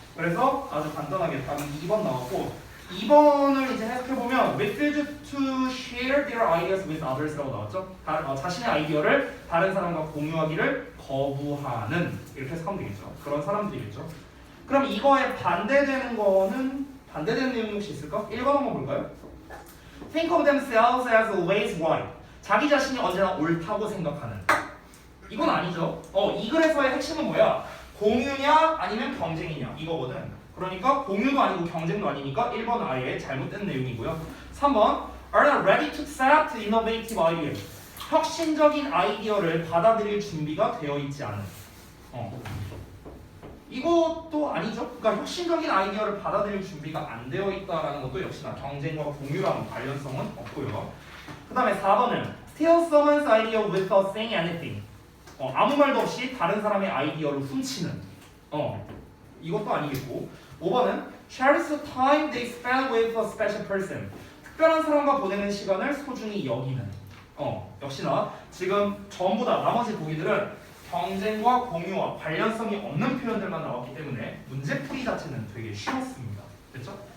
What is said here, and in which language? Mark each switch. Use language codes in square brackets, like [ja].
[ko] 그래서 아주 간단하게 답은 2번 나왔고 2번을 이제 해석해보면 [en] refuse to share their ideas with others [ko] 라고 나왔죠? 자신의 아이디어를 다른 사람과 공유하기를 거부하는 이렇게 해석하면 되겠죠. 그런 사람들이겠죠. 그럼 이거에 반대되는 거는 반대되는 내용이 혹시 있을까? 1번 한번 볼까요? [en] Think of themselves as always right. [ko] 자기 자신이 언제나 옳다고 생각하는. 이건 아니죠. 이 글에서의 핵심은 뭐야? 공유냐 아니면 경쟁이냐 이거거든. 그러니까 공유도 아니고 경쟁도 아니니까 1번 아예 잘못된 내용이고요. 3번 [en] are not ready to accept innovative ideas. [ko] 혁신적인 아이디어를 받아들일 준비가 되어 있지 않은. 이것도 아니죠. 그러니까 혁신적인 아이디어를 받아들일 준비가 안 되어 있다라는 것도 역시나 경쟁과 공유랑 관련성은 없고요. 그 다음에 4번은 [en] steal someone's idea without saying anything. [ko] 아무 말도 없이 다른 사람의 아이디어를 훔치는. 이것도 아니겠고. 5번은 [en] cherish the time they spend with a special person. [ko] 특별한 사람과 보내는 시간을 소중히 여기는. 역시나 지금 전부 다 나머지 보기들은 경쟁과 공유와 관련성이 없는 표현들만 나왔기 때문에 문제풀이 자체는 되게 쉬웠습니다. 됐죠?